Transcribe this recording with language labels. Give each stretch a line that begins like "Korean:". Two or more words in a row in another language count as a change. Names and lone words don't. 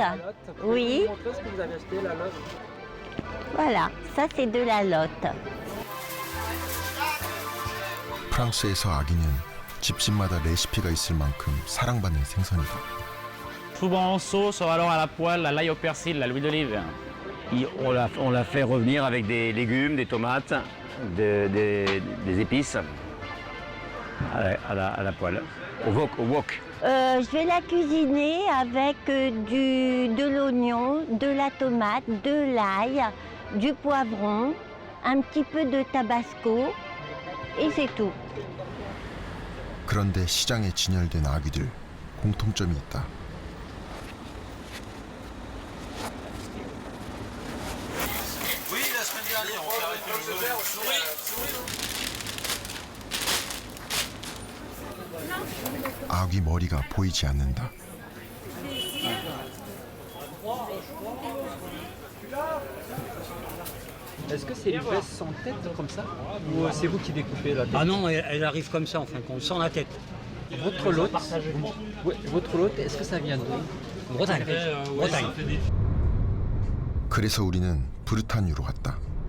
French: Oui. Qu'est-ce que vous avez acheté la lotte? Voilà, ça c'est de la lotte.
Korean: 프랑스에서 아기는 집집마다 레시피가 있을 만큼 사랑받는 생선이다.
French: Souvent en sauce, alors à la poêle, à l'ail au persil, à l'huile d'olive. On la fait revenir avec des légumes, des tomates, des épices à la poêle, au wok. Je vais la cuisiner avec de l'oignon, de la tomate, de l'ail, du poivron, un petit peu de tabasco et c'est tout.
Korean: 그런데 시장에 진열된 아귀들 공통점이 있다. 아귀 머리가 보이지 않는다.
French: Est-ce que c'est les fesses sans tête comme ça? Ou c'est vous qui découpez la tête? Ah non, elle arrive comme ça en fin de compte, sans la tête. Votre lot, est-ce que ça vient d'où? Bretagne. Bretagne.
Korean: 그래서 우리는 브르타뉴로 갔다.